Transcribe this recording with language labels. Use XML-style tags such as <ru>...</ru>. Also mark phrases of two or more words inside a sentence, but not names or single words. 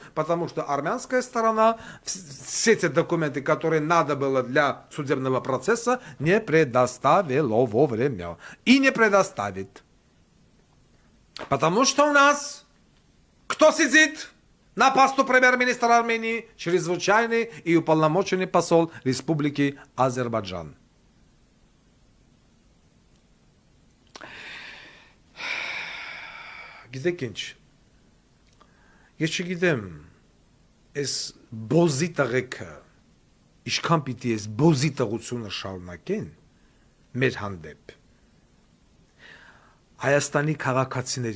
<ru>Потому что армянская сторона все эти документы, которые надо было для судебного процесса, не предоставила вовремя. И не предоставит. Потому что у нас кто сидит на посту премьер-министра Армении? Чрезвычайный и уполномоченный посол Республики Азербайджан.</ru> <hy>Գիտեք ինչ, ես չգիտեմ, այս բոզի տղեկը, ինչքան պիտի այս բոզի տղությունը շարունակեն մեր հանդեպ, Հայաստանի քաղաքացիների</hy>